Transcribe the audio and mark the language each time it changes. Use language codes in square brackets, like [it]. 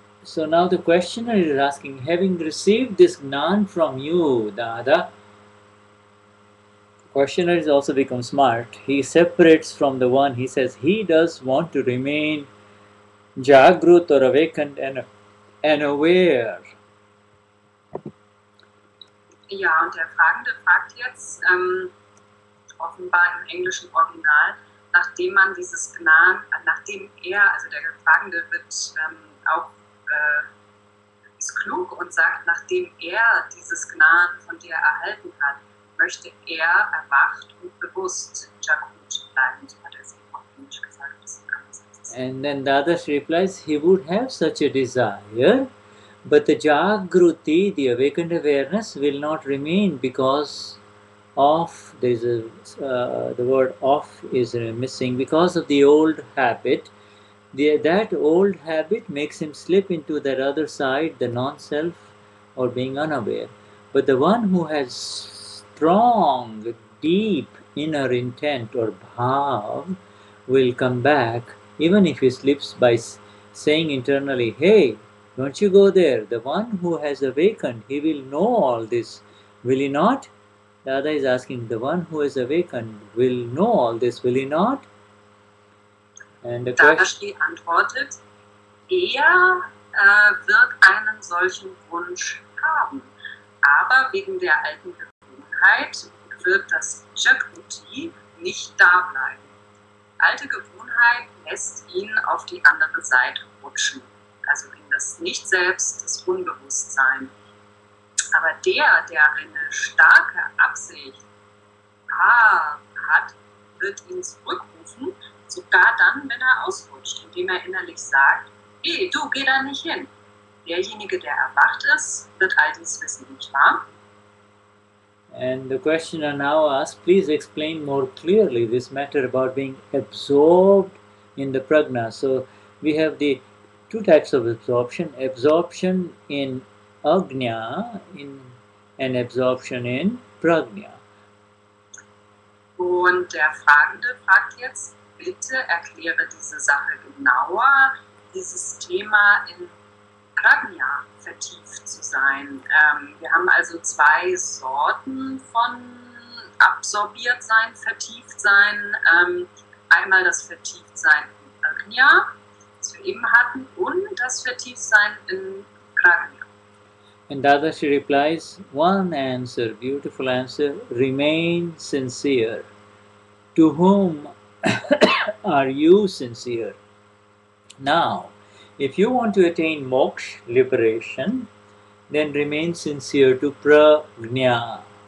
[en] So now the questioner is asking, having received this Gnan from you, Dada, questioner has also become smart. He separates from the one, he says he does want to remain Jagrut or awakened and aware. [de] Ja, und der Fragende fragt jetzt, offenbar im englischen Original, nachdem man dieses Gnan, nachdem er, also der Fragende wird auch ist klug und sagt, nachdem er dieses Gnan von dir erhalten hat, möchte er erwacht und bewusst Jagrut bleiben, so hat er es auf Englisch gesagt. [en] And then Dadashri replies, he would have such a desire, but the Jagruti, the awakened awareness, will not remain because of, the word of is missing, because of the old habit. That old habit makes him slip into that other side, the non-self or being unaware. But the one who has strong, deep inner intent or bhav will come back, even if he slips by saying internally, hey, don't you go there. The one who has awakened, he will know all this. Will he not? Dada is asking, the one who has awakened will know all this, will he not? And the [de] Dadashri antwortet, er wird einen solchen Wunsch haben, aber wegen der alten Gewohnheit wird das Jagruti nicht da bleiben. Alte Gewohnheit lässt ihn auf die andere Seite rutschen, also in das Nicht-Selbst, das Unbewusstsein. Aber der eine starke Absicht hat, wird ihn zurückrufen, sogar dann, wenn er ausrutscht, indem er innerlich sagt, hey, du, geh da nicht hin. Derjenige, der erwacht ist, wird all dies wissen, nicht wahr? [en] And the questioner now asks, please explain more clearly this matter about being absorbed in the prajna. So we have the two types of absorption in Agnya and absorption in prajna. [de] Und der Fragende fragt jetzt, bitte erkläre diese Sache genauer, dieses Thema in Prajna vertieft zu sein. Wir haben also zwei Sorten von absorbiert sein, vertieft sein. Einmal das Vertieftsein in Agnya, das wir eben hatten, und das Vertieftsein in Prajna. [en] And Dadashri replies, one answer, beautiful answer, remain sincere. To whom are you sincere? Now, if you want to attain moksha, liberation, then remain sincere to prajna.